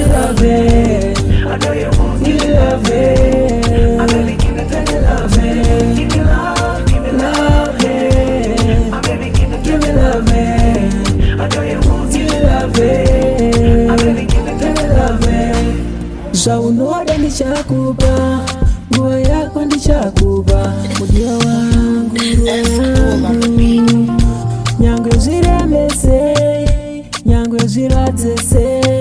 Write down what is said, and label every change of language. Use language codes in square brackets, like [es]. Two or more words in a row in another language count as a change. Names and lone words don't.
[en] love, I know you won't give me love, my baby give me love, give me love, give me love, my baby give me love, I know you won't give me love, my baby give me love. [sn] Zvaunoda ndichakupa, nguva yako ndichakupa, mudiwa wangu, nyangwe zviremese, nyangwe zviradzese.